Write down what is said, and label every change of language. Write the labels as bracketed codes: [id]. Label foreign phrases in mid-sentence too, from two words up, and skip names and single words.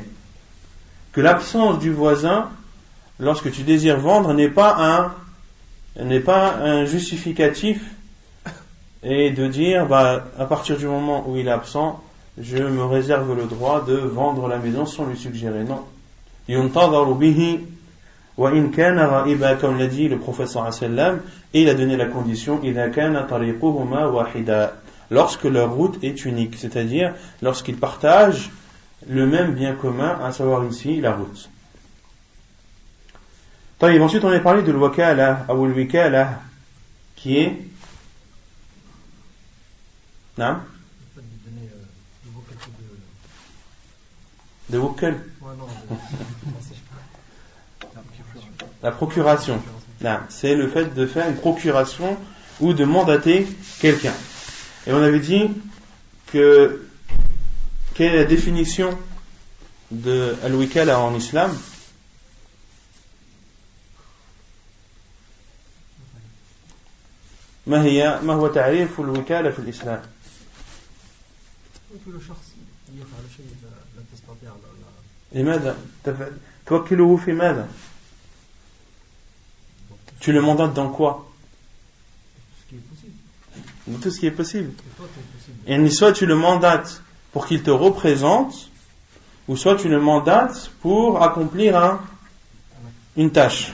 [fr] Que l'absence du voisin, lorsque tu désires vendre, n'est pas un justificatif et de dire à partir du moment où il est absent, je me réserve le droit de vendre la maison sans lui suggérer. Non. [ar] ينتظر به وإن كان غائبا, [fr] comme l'a dit le prophète [ar] صلى الله عليه وسلم, [fr] et il a donné la condition [ar] إذا كان طريقهما واحدا, [fr] lorsque leur route est unique, c'est-à-dire lorsqu'ils partagent le même bien commun, à savoir ici la route. Ensuite on a parlé de l'wakala ou l'wikala, qui est de wukal, la procuration. Là, c'est le fait de faire une procuration ou de mandater quelqu'un. Et on avait dit que quelle est la définition de al-wikala en islam? [ar] ما هو تعريف الوكالة في الإسلام؟ كل شخص يفعل شيء لا تستطيع لماذا توكله في ماذا؟ [fr] Tu le mandates dans quoi? Dans tout ce qui est possible. Et soit tu le mandates pour qu'il te représente, ou soit tu le mandates pour accomplir une tâche.